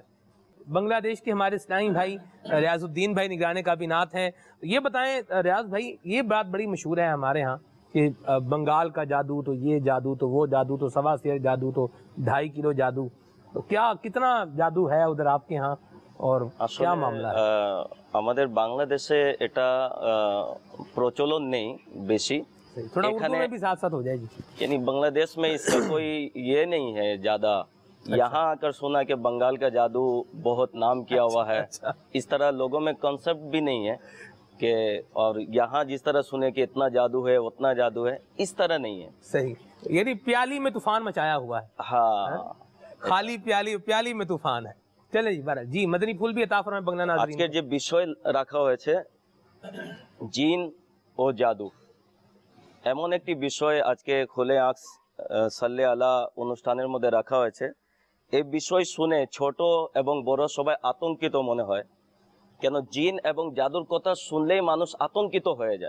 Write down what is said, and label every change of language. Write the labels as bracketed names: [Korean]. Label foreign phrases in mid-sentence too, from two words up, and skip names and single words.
[Urdu] بنگلہ دیش کے ہمارے اسلامی بھائی ریاض الدین بھائی نگران کابینات ہیں، یہ بتائیں ریاض بھائی، یہ بات بڑی مشہور ہے ہمارے ہاں کہ بنگال کا جادو تو یہ جادو تو وہ جادو تو سوا سیر جادو تو 2.5 کلو جادو، تو کیا کتنا جادو ہے ادھر آپ کے ہاں اور کیا معاملہ ہے؟ [Bangla] আমাদের বাংলাদেশে এটা প্রচলন নেই বেশি, [Urdu] تھوڑا اردو میں بھی ساتھ ساتھ ہو جائے گی۔ یعنی بنگلہ دیش میں اس کا کوئی یہ نہیں ہے زیادہ، یہاں آ کر سنا کہ بنگال کا جادو بہت نام کیا ہوا ہے، اس طرح لوگوں میں کنسپٹ بھی نہیں ہے کہ، اور یہاں جس طرح سنے کہ اتنا جادو ہے اتنا جادو ہے، اس طرح نہیں ہے۔ صحیح، یعنی پیالی میں طوفان مچایا ہوا ہے، ہاں، خالی پیالی میں طوفان ہے۔ چلے جی بارہ جی، مدنی پھول بھی عطا فرمائیں بنگلہ ناظرین۔ [Bangla] আজকে যে বিষয় রাখা হয়েছে জিন ও জাদু এমন একটি বিষয় আজকে খুলে আঁখ সাল্লে আলা অনুষ্ঠানের মধ্যে রাখা হয়েছে। এই বিষয় শুনে ছোট এবং বড় সবাই আতঙ্কিত মনে হয়, কেন জিন এবং জাদুর কথা শুনলেই মানুষ আতঙ্কিত হয়ে যায়।